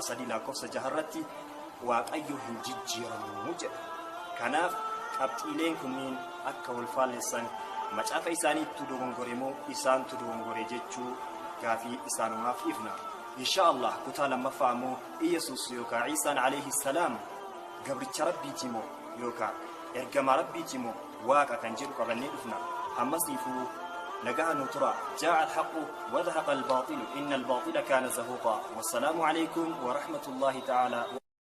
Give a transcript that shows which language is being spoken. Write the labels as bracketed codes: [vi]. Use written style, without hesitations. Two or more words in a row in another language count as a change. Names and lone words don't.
[om] 3:6 irratti waaqayyo hin jijjiiramuu jedha kanaaf qabxiileen kunniin akka wal faalleessan macaafa isaaniitti dogongore moo isaantu dogongore jechuu gaafii isaanumaaf ifna inshallah kutaa lammaffaa ammoo Iyesuus yookaan Ciisaan [ar] عليه السلام [om] gabricha rabbiiti moo yookaan ergama rabbiiti moo waaqa kan jedhu qabannee dhufna hammasiifuu [ar] نجاح نترى جاء الحق وذهب الباطل إن الباطل كان زهوقا والسلام عليكم ورحمة الله تعالى